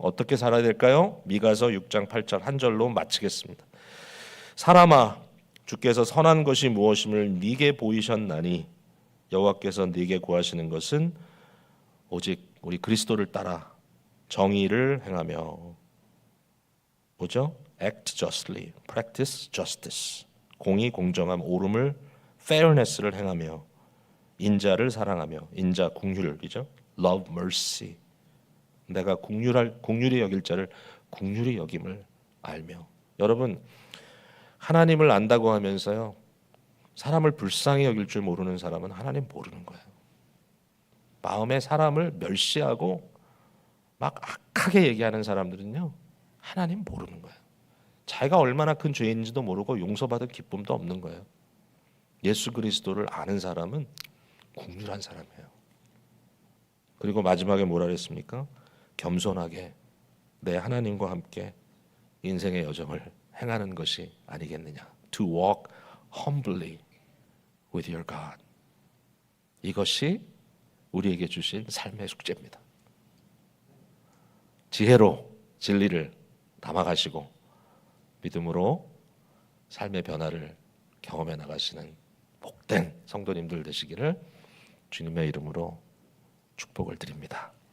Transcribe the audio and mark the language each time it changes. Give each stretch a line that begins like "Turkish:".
Korean: 어떻게 살아야 될까요? 미가서 6장 8절 한 절로 마치겠습니다. 사람아, 주께서 선한 것이 무엇임을 네게 보이셨나니 여호와께서 네게 구하시는 것은 오직 우리 그리스도를 따라 정의를 행하며 뭐죠?
English: Act justly, practice justice.
Korean: 공의, 공정함, 옳음을 fairness를 행하며 인자를 사랑하며 인자 긍휼이죠.
English: Love mercy.
Korean: 내가 긍휼히 여길 자를 긍휼히 여김을 알며. 여러분 하나님을 안다고 하면서요 사람을 불쌍히 여길 줄 모르는 사람은 하나님 모르는 거예요. 마음에 사람을 멸시하고 막 악하게 얘기하는 사람들은요 하나님 모르는 거예요. 자기가 얼마나 큰 죄인지도 모르고 용서받을 기쁨도 없는 거예요. 예수 그리스도를 아는 사람은 긍휼한 사람이에요. 그리고 마지막에 뭐라 그랬습니까? 겸손하게 내 하나님과 함께 인생의 여정을 행하는 것이 아니겠느냐.
English: To walk humbly with your God.
Korean: 이것이 우리에게 주신 삶의 숙제입니다. 지혜로 진리를 담아가시고 믿음으로 삶의 변화를 경험해 나가시는 복된 성도님들 되시기를 주님의 이름으로 축복을 드립니다.